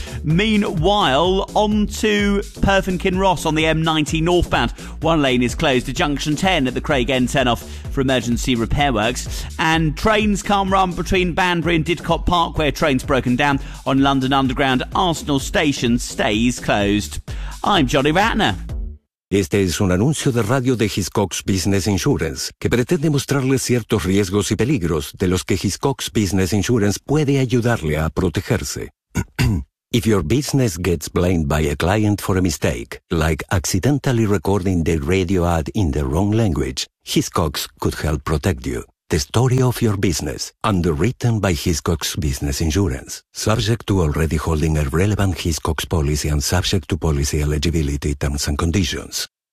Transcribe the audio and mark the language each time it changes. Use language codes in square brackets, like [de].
[en] Meanwhile, on to Perth and Kinross on the M90 northbound. One lane is closed to Junction 10 at the Craig End turnoff for emergency repair works. And trains can't run between Banbury and Didcot Park, where trains broken down on London Underground. Arsenal Station stays closed. I'm Johnny Ratner. [es] Este es un anuncio de radio de Hiscox Business Insurance, que pretende mostrarle ciertos riesgos y peligros de los que Hiscox Business Insurance puede ayudarle a protegerse. [en] If your business gets blamed by a client for a mistake, like accidentally recording the radio ad in the wrong language, Hiscox could help protect you. The story of your business, underwritten by Hiscox Business Insurance. Subject to already holding a relevant Hiscox policy and subject to policy eligibility terms and conditions.